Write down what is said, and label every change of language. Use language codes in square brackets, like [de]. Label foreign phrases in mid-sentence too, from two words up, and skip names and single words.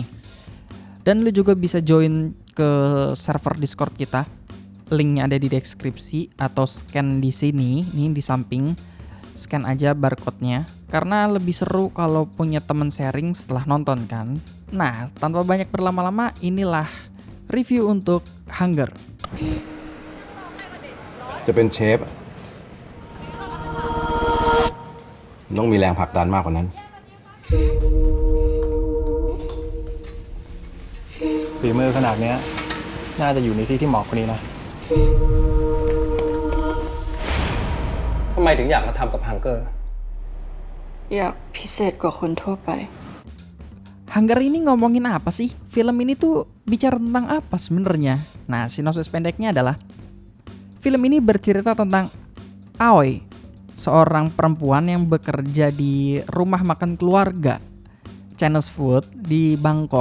[id] Dan lo juga bisa join ke server Discord kita. Linknya ada di deskripsi atau scan di sini, nih di samping. Scan aja barcode-nya karena lebih seru kalau punya temen sharing setelah nonton kan. Nah, tanpa banyak berlama-lama, inilah review untuk Hunger. [th] จะเป็นเชฟต้องมีแรงผลักดันมากกว่านั้น ฝีมือขนาดเนี้ยน่าจะอยู่ในที่ที่เหมาะกว่านี้นะ ทำไมถึงอยากมาทำกับฮังเกอร์ อยากพิเศษกว่าคนทั่วไป [id] Hunger ini ngomongin apa sih? Film ini tuh bicara tentang apa sebenarnya? Nah, sinopsis pendeknya adalah film ini bercerita tentang Aoi, seorang perempuan yang bekerja di rumah makan keluarga [en] Chinese food [id] di Bangkok.